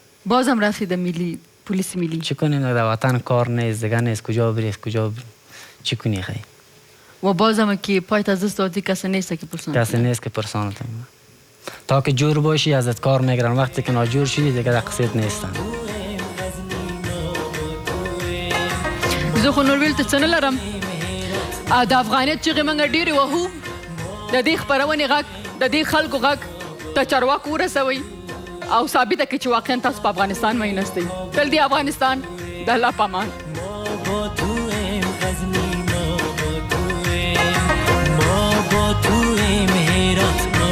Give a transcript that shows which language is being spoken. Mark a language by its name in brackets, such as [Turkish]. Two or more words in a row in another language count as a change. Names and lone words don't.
[Persian] بازم رفته میلی پلیس میلی. چی کنیم در وطن کار نیست دیگه، نیست کجا بری کجا چی کنی خی. و بازم که پایت از دست دادی کسی نیست که پرسان. کسی نیست که پرسان تا که جور باشی ازت کار میگیرن. وقتی که ناجور شدی دیگه در قصیت نیستن. [Pashto] زه خو نور ویل ته څه نه لرم. د افغانیت چغې موږ ډېرې وهو. د دې خپرونې غږ د دې خلکو غږ ته چارواکو ورسوئ او ثابته کړئ چې واقعا تاسو په افغانستان مین هستئ. تل دې افغانستان د الله په امان. [Persian] ما با تو میرا